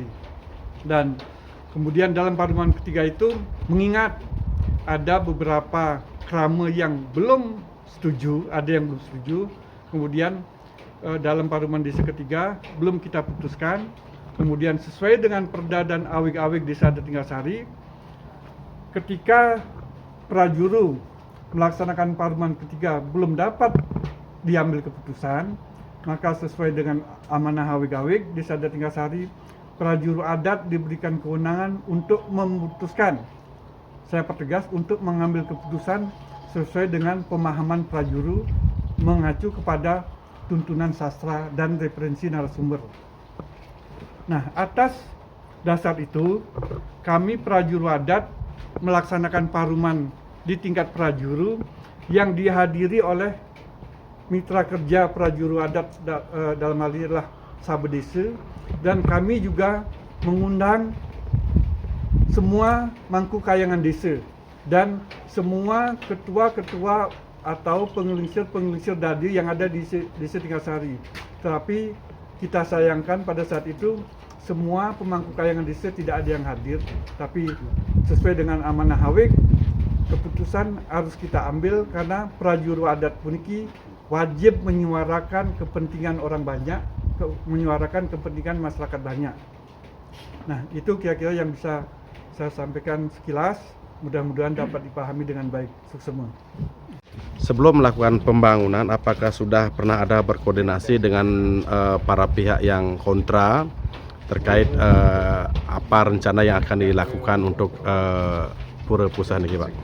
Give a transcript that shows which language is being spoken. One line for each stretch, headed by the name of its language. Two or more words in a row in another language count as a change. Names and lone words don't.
Indonesian: Dan kemudian dalam paruman ketiga itu, mengingat ada beberapa krama yang belum setuju, ada yang belum setuju, kemudian dalam paruman desa ketiga belum kita putuskan. Kemudian sesuai dengan Perda dan Awik-awik Desa Adat Tinggarsari, ketika prajuru melaksanakan paruman ketiga belum dapat diambil keputusan, maka sesuai dengan amanah Awik-awik Desa Adat Tinggarsari, prajuru adat diberikan kewenangan untuk memutuskan, saya pertegas, untuk mengambil keputusan sesuai dengan pemahaman prajuru mengacu kepada tuntunan sastra dan referensi narasumber. Nah, atas dasar itu, kami prajuru adat melaksanakan paruman di tingkat prajuru yang dihadiri oleh mitra kerja prajuru adat dalam hal ini adalah Sabedesa, dan kami juga mengundang semua mangku kayangan desa dan semua ketua-ketua atau pengelisir dadi yang ada di Desa Tinggarsari. Tetapi kita sayangkan pada saat itu semua pemangku kayangan desa tidak ada yang hadir, tapi sesuai dengan amanah HW, keputusan harus kita ambil karena prajuru adat puniki wajib menyuarakan kepentingan orang banyak, menyuarakan kepentingan masyarakat banyak. Nah, itu kira-kira yang bisa saya sampaikan sekilas, mudah-mudahan dapat dipahami dengan baik semua. Sebelum melakukan pembangunan, apakah sudah pernah ada berkoordinasi dengan para pihak yang kontra terkait apa rencana yang akan dilakukan untuk Pura Pusah ini, Pak?